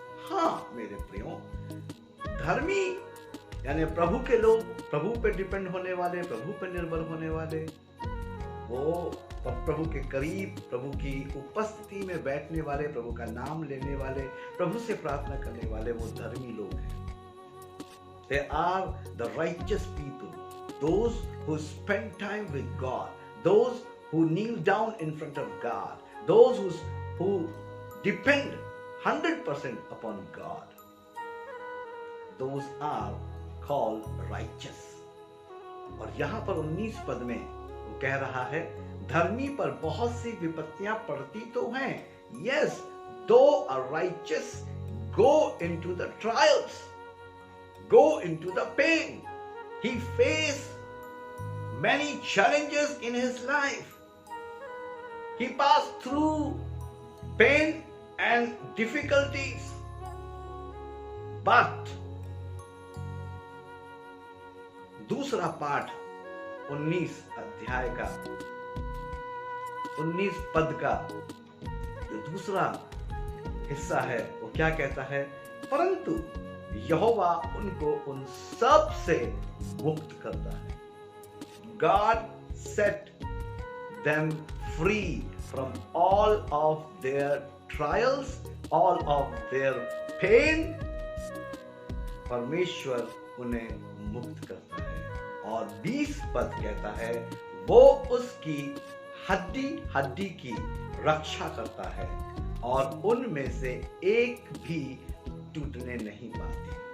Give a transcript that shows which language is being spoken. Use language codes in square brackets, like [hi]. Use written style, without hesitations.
[hi] हाँ मेरे प्रियो, धर्मी यानी प्रभु के लोग, प्रभु पे डिपेंड होने वाले, प्रभु पे निर्भर होने वाले, वो प्रभु के करीब, प्रभु की उपस्थिति में बैठने वाले, प्रभु का नाम लेने वाले, प्रभु से प्रार्थना करने वाले, वो धर्मी लोग हैं। [en] They are the righteous people, those who spend time with God, those who kneel down in front of God, those who depend 100% upon God. Those are called righteous. [hi] और यहां पर 19 पद में वो कह रहा है, धर्मी पर बहुत सी विपत्तियां पड़ती तो हैं। [en] Yes, though a righteous go into the trials, go into the pain, he faced many challenges in his life. He passed through pain and difficulties. But [hi] दूसरा पाठ 19 अध्याय का 19 पद का जो दूसरा हिस्सा है वो क्या कहता है? परंतु यहोवा उनको उन सब से मुक्त करता है। [en] God set them free from all of their trials, all of their pain. [hi] परमेश्वर उन्हें मुक्त करता है। और 20 पद कहता है वो उसकी हड्डी हड्डी की रक्षा करता है और उनमें से एक भी टूटने नहीं पाती।